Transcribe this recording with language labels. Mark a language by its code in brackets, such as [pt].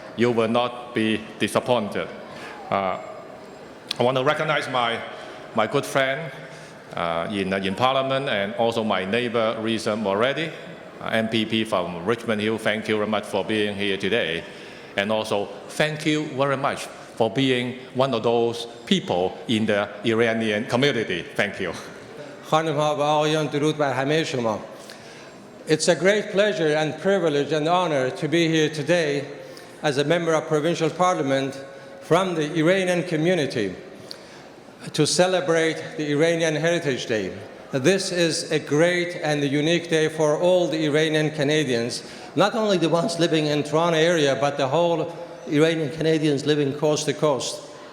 [en] You will not be disappointed. I want to recognize my good friend in Parliament and also my neighbor, Risa Moredi, MPP from Richmond Hill. Thank you very much for being here today. And also, thank you very much for being one of those people in the Iranian community. Thank you. [fa] خانم‌ها و آقایان درود بر همه شما. [en] It's a great pleasure and privilege and honor to be here today as a member of Provincial Parliament from the Iranian community to celebrate the Iranian Heritage Day. This is a great and a unique day for all the Iranian Canadians, not only the ones living in Toronto area, but the whole Iranian Canadians living coast to coast.